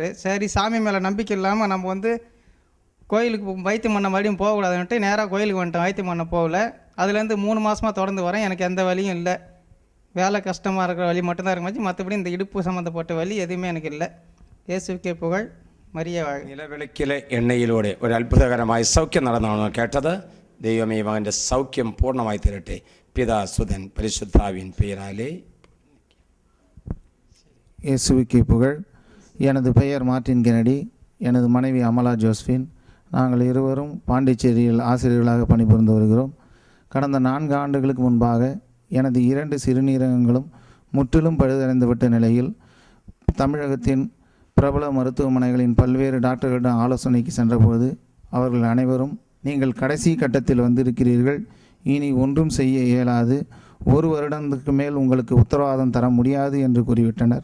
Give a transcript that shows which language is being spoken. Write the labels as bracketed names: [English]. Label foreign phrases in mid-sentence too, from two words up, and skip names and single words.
[Tamil] சரி, சாமி மேலே நம்பிக்கை இல்லாமல் நம்ம வந்து கோயிலுக்கு வைத்தியம் பண்ண மறுபடியும் போகக்கூடாதுன்ட்டு நேராக கோயிலுக்கு வந்துட்டேன். வைத்தியம் பண்ண போகல. அதுலேருந்து 3 மாதமாக தொடர்ந்து வரேன். எனக்கு எந்த வலியும் இல்லை. வேலை கஷ்டமாக இருக்கிற வலி மட்டும்தான் இருக்குமாச்சு, மற்றபடி இந்த இடுப்பு சம்மந்தப்பட்ட வலி எதுவுமே எனக்கு இல்லை. இயேசுக்கே புகழ், மரியே வாழ்க. [Malayalam] നിലവിളിക്കലെ എണ്ണയിലൂടെ ഒരു അത്ഭുതകരമായ സൗഖ്യം നടന്നാണ് കേട്ടത്. ദൈവമേ മകൻ്റെ സൗഖ്യം പൂർണ്ണമായി തീരട്ടെ. പിതാ സുതൻ പരിശുദ്ധാവിൻ പേരാലേ. [Tamil] இயேசுவுக்கே புகழ். எனது பெயர் மார்ட்டின் கெனடி. எனது மனைவி அமலா ஜோஸ்பின். நாங்கள் இருவரும் பாண்டிச்சேரியில் ஆசிரியர்களாக பணிபுரிந்து வருகிறோம். கடந்த 4 ஆண்டுகளுக்கு முன்பாக எனது 2 சிறுநீரகங்களும் முற்றிலும் பழுதடைந்துவிட்ட நிலையில் தமிழகத்தின் பிரபல மருத்துவமனைகளின் பல்வேறு டாக்டர்களிடம் ஆலோசனைக்கு சென்றபோது அவர்கள் அனைவரும் நீங்கள் கடைசி கட்டத்தில் வந்திருக்கிறீர்கள், இனி ஒன்றும் செய்ய இயலாது, 1 வருடத்துக்கு மேல் உங்களுக்கு உத்தரவாதம் தர முடியாது என்று கூறிவிட்டனர்.